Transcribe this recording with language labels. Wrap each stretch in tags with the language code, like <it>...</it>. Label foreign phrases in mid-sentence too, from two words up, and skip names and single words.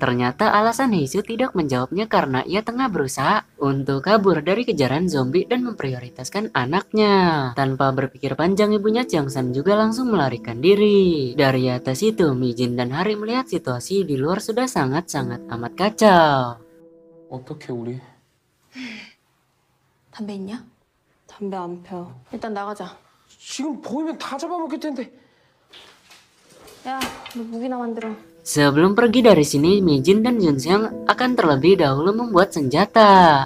<id>Ternyata alasan Hisu tidak menjawabnya karena ia tengah berusaha untuk kabur dari kejaran zombie dan memprioritaskan anaknya. Tanpa berpikir panjang, ibunya Jeongsan juga langsung melarikan diri. Dari atas itu, Mijin dan Hari melihat situasi di luar sudah sangat amat kacau.</id> <ko>어떻게 우리? 담배 있냐? 담배 안 펴. 일단 나가자. 지금 보이면 다 잡아먹을 텐데. 야, 너 무기나 만들어.</ko> <id>Sebelum pergi dari sini, Mijin dan Junseong akan terlebih dahulu membuat senjata.</id>